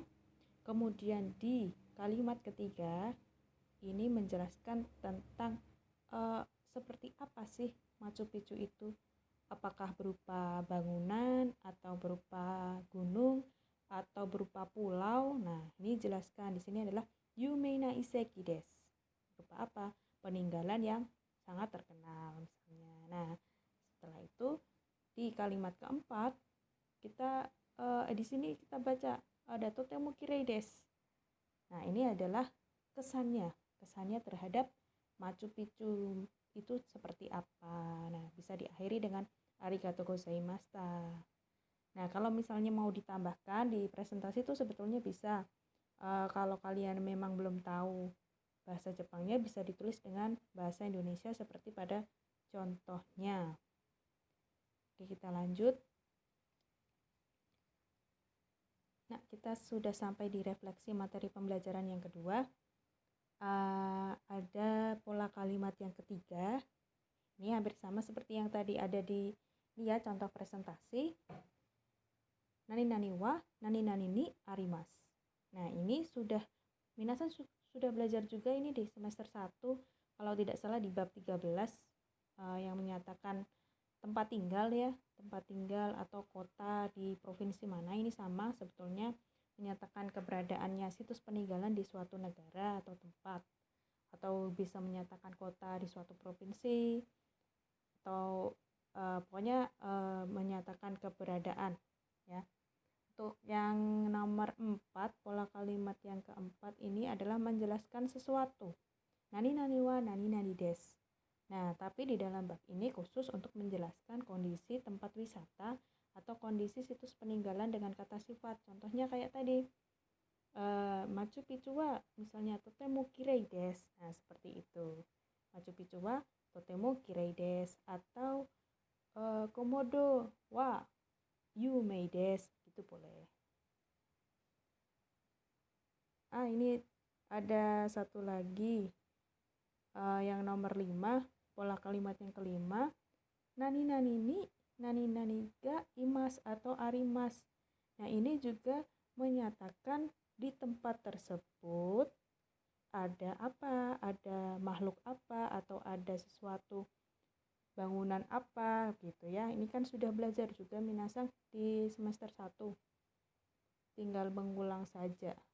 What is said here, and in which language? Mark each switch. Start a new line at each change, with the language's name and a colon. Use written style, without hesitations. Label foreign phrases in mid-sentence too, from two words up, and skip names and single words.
Indonesian: Kemudian di kalimat ketiga ini menjelaskan tentang seperti apa sih Machu Picchu itu, apakah berupa bangunan atau berupa gunung atau berupa pulau. Nah, ini jelaskan di sini adalah
Japanese: 有名な遺跡です.
Indonesian: Berupa apa? Peninggalan yang sangat terkenal misalnya. Nah, setelah itu di kalimat keempat kita di sini kita baca ada
Japanese: とても綺麗です.
Indonesian: Nah, ini adalah kesannya terhadap Machu Picchu itu seperti apa. Nah, bisa diakhiri dengan
Japanese: ありがとうございました.
Indonesian: Nah, kalau misalnya mau ditambahkan di presentasi itu sebetulnya bisa. Kalau kalian memang belum tahu bahasa Jepangnya, bisa ditulis dengan bahasa Indonesia seperti pada contohnya. Oke, kita lanjut. Nah, kita sudah sampai di refleksi materi pembelajaran yang kedua. Ada pola kalimat yang ketiga. Ini hampir sama seperti yang tadi ada di ya, contoh presentasi.
Japanese: 何々は何々にあります.
Indonesian: Nah, ini sudah minasan sudah belajar juga ini di semester 1, kalau tidak salah di bab 13 yang menyatakan tempat tinggal ya, tempat tinggal atau kota di provinsi mana. Ini sama sebetulnya, menyatakan keberadaannya situs peninggalan di suatu negara atau tempat, atau bisa menyatakan kota di suatu provinsi, atau pokoknya menyatakan keberadaan ya. Untuk yang nomor 4, pola kalimat yang keempat ini adalah menjelaskan sesuatu.
Japanese: 何々は何々です.
Indonesian: Nah, tapi di dalam bab ini khusus untuk menjelaskan kondisi tempat wisata atau kondisi situs peninggalan dengan kata sifat. Contohnya kayak tadi, Machu Picchu wa misalnya
Japanese: とても綺麗です.
Indonesian: Nah, seperti itu.
Japanese: マチュピチュはとても綺麗です, atau コモドは有名です,
Indonesian: gitu boleh. Ini ada satu lagi, yang nomor 5, pola kalimat yang kelima,
Japanese: 何々に何々がいます atau arimas.
Indonesian: Nah, ini juga menyatakan di tempat tersebut ada apa, ada makhluk apa, atau ada sesuatu bangunan apa gitu ya. Ini kan sudah belajar juga minasan di semester 1, tinggal mengulang saja.